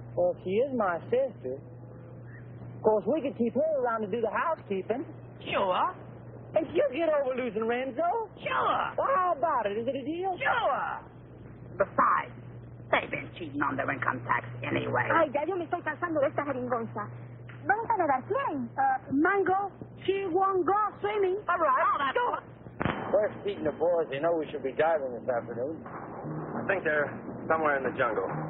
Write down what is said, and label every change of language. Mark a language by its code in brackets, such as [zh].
[en] Well, she is my sister. Of course, we could keep her around to do the housekeeping. Sure. And she'll get over losing Renzo. Sure. Well, how about it? Is it a deal? Sure. Besides, they've been cheating on their income tax anyway. [es] Ay, ya yo me estoy cansando de esta jeringonza. ¿Dónde están las 100? [en] Mango, she won't go swimming. All right. Oh, that's Sure. Where's Pete and the boys? They know we should be diving this afternoon. I think they're somewhere in the jungle.